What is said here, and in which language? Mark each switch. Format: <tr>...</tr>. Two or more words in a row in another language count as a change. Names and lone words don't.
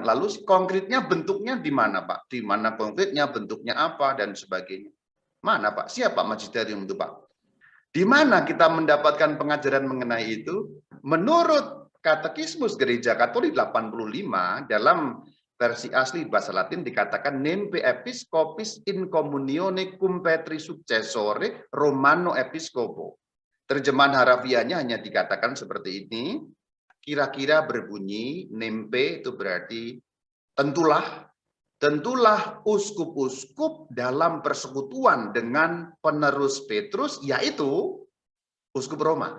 <id>Lalu konkretnya bentuknya di mana, Pak? Di mana konkretnya, bentuknya apa, dan sebagainya. Mana, Pak? Siapa magisterium itu, Pak? Di mana kita mendapatkan pengajaran mengenai itu? Menurut Katekismus Gereja Katolik 85, dalam versi asli bahasa Latin dikatakan</id> <la>nempe episcopis in communione cum Petri successore Romano episcopo.</la> <id>Terjemahan harafiahnya hanya dikatakan seperti ini, kira-kira berbunyi, nempe itu berarti tentulah uskup-uskup dalam persekutuan dengan penerus Petrus, yaitu uskup Roma.</id>